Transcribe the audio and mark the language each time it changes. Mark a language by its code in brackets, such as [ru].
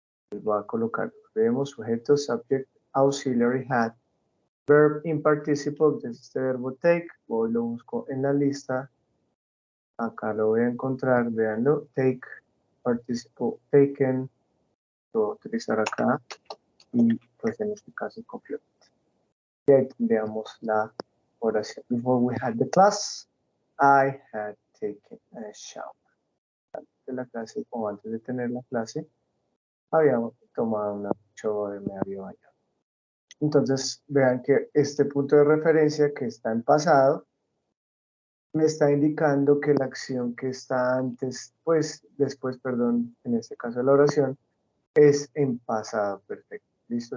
[es] Les voy a colocar, vemos sujeto, subject, auxiliary, had, [en] verb in participle, [es] desde este verbo take, voy lo busco en la lista, acá lo voy a encontrar, véanlo, take, participle, taken, lo voy a utilizar acá, y pues en este caso complemento. Y ahí tendríamos la oración. [en] Before we had the class, I had taken a shower. [es] Antes de la clase o antes de tener la clase, había tomado una ducha, me había bañado. Entonces, vean que este punto de referencia que está en pasado, me está indicando que la acción que está antes, pues después, perdón, en este caso la oración, es en pasado perfecto. ¿Listo?